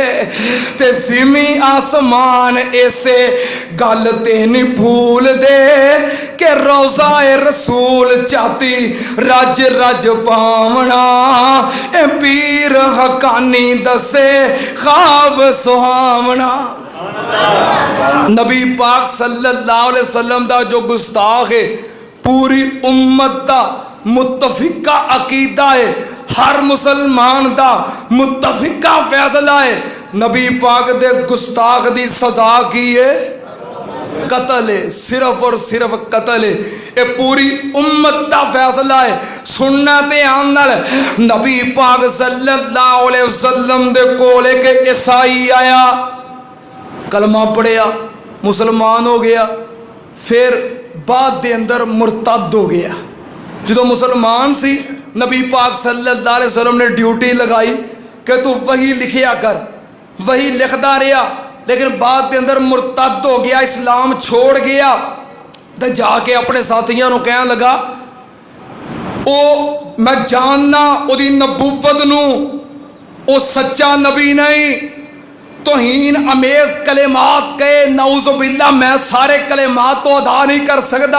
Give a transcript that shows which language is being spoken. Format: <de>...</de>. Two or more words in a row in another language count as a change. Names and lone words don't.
<pa>تے زمی آسمان ایسے گل تے نہیں بھلدے، کہ روضۂ رسول چاہتی رج رج پاونا. اے پیر حقانی دسے خواب سہاونا. نبی پاک</pa> <ar>صلی اللہ علیہ وسلم</ar> <pa>دا جو گستاخ ہے، پوری امت دا متفقہ عقیدہ ہے، ہر مسلمان دا متفقہ فیصلہ ہے. نبی پاک دے گستاخ دی سزا کی ہے قتل ہے، صرف تے صرف قتل ہے. اے پوری امت دا فیصلہ ہے۔ سننا تے آن نال نبی پاک</pa> <ar>صلی اللہ علیہ وسلم</ar> <pa>دے کول اک عیسائی آیا، کلمہ پڑھیا، مسلمان ہو گیا، فیر بعد دے اندر مرتد ہو گیا. جو مسلمان سی، نبی پاک</pa> <ar>صلی اللہ علیہ وسلم</ar> <pa>نے ڈیوٹی لائی کہ توں وحی لکھیا کر، وحی لکھدا رہیا، لیکن بعد کے اندر مرتد ہو گیا، اسلام چھوڑ گیا. تو جا کے</pa> <ur>اپنے ساتھیوں کو کہنے لگا,</ur> <pa>او میں جاننا اوہدی نبوت نوں، او سچا نبی نہیں، توہین آمیز کلمات کہے، نعوذ باللہ میں سارے کلمات تے ادا نہیں کر سکدا.</pa>